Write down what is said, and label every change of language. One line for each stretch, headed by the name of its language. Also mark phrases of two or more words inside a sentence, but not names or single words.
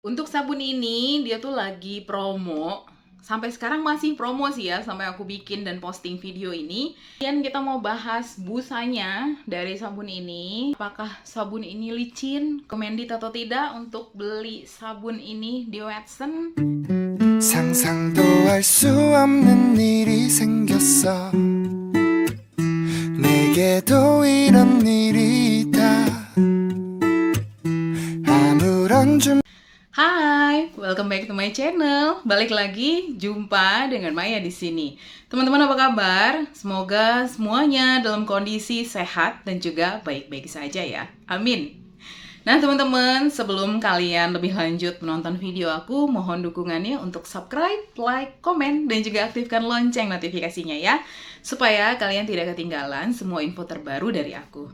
Indonesian: Untuk sabun ini dia tuh lagi promo. Sampai sekarang masih promo sih ya, sampai aku bikin dan posting video ini. Kemudian kita mau bahas busanya dari sabun ini. Apakah sabun ini licin, recommended atau tidak untuk beli sabun ini di Watson?
Korean: 상상도 할 수 없는 일이 생겼어 내게도 이런 일이 있다 아무런 준비
English: Hai, welcome back to my channel.
Indonesian: Balik lagi, jumpa dengan Maya di sini. Teman-teman apa kabar? Semoga semuanya dalam kondisi sehat dan juga baik-baik saja ya. Amin. Nah teman-teman, sebelum kalian lebih lanjut menonton video aku, mohon dukungannya untuk subscribe, like, komen, dan juga aktifkan lonceng notifikasinya ya, supaya kalian tidak ketinggalan semua info terbaru dari aku.